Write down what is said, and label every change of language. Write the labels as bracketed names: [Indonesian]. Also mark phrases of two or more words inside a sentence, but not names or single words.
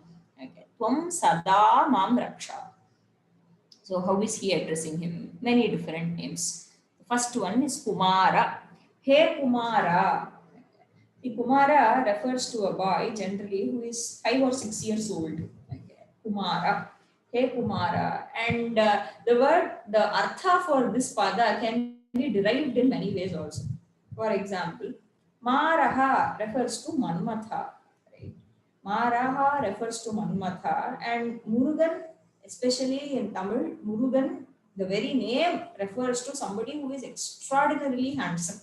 [Sanskrit] Okay. Tvam Sada Mam Raksha. [English] So how is he addressing him? Many different names. The first one is Kumara. Hey Kumara. The Kumara refers to a boy generally who is 5 or 6 years old. Okay. Kumara. Hey Kumara. And the artha for this pada can be derived in many ways also. For example, Maraha refers to Manmatha. Right? Maraha refers to Manmatha, and Murugan, especially in Tamil, Murugan, the very name refers to somebody who is extraordinarily handsome.